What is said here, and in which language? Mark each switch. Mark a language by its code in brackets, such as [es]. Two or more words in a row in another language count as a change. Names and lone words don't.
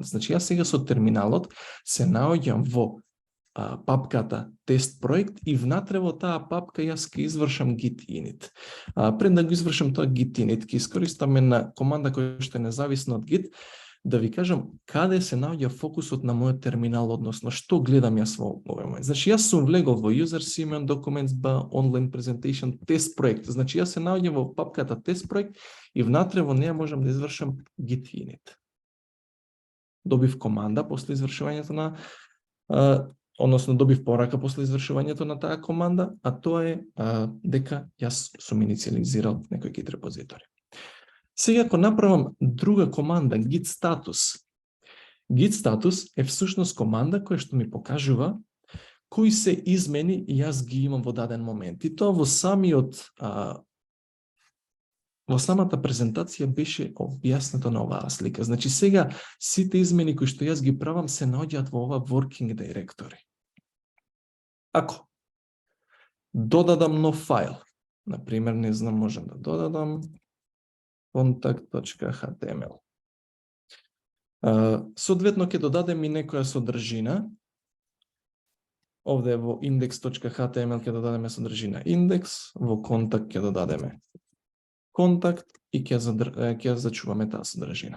[mk] Значи, јас сега со терминалот се наоѓам во папката тест проект и внатре во таа папка јас ќе извршам git init. Пред да го извршам тоа git init, ќе искористаме на команда која што е независна од Git, да ви кажам каде се наоѓа фокусот на мојот терминал, односно што гледам јас во овој момент. Значи, јас сум влегол во user Simeon Documents online presentation тест проект. Значи, јас се наоѓам во папката тест проект и внатре во неја можам да извршам git init. Добив команда после извршувањето на односно добив порака после извршувањето на таа команда, а тоа е дека јас сум инициализирал некој Git репозитори. Сега, ако направам друга команда, git status. Git status е всушност команда која што ми покажува кои се измени јас ги имам во даден момент. И тоа во самата презентација беше објаснето на оваа слика. Значи, сега сите измени кои што јас ги правам се наоѓаат во ова [en] working directory. [mk] Ако додадам нов файл, например, не знам, можам да додадам contact.html. Соодветно ќе додадем и некоја содржина. Овде во index.html ќе додадеме содржина index, во контакт ќе додадеме контакт и ќе зачуваме таа содржина.